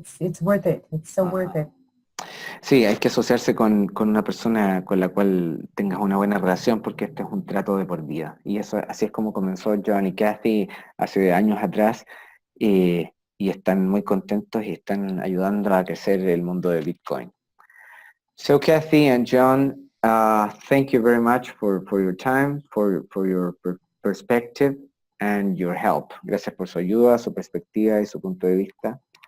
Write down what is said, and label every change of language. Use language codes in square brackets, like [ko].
[en] It's worth it. It's so worth it. [es] Sí, hay que asociarse con una persona con la cual tengas una buena relación porque este es un trato de por vida. Y así es como comenzó John y Cathie hace años atrás y están muy contentos y están ayudando a crecer el mundo de Bitcoin. [en] So Cathie and John, thank you very much for your time, for your perspective and your help. [es] Gracias por su ayuda, su perspectiva y su punto de vista.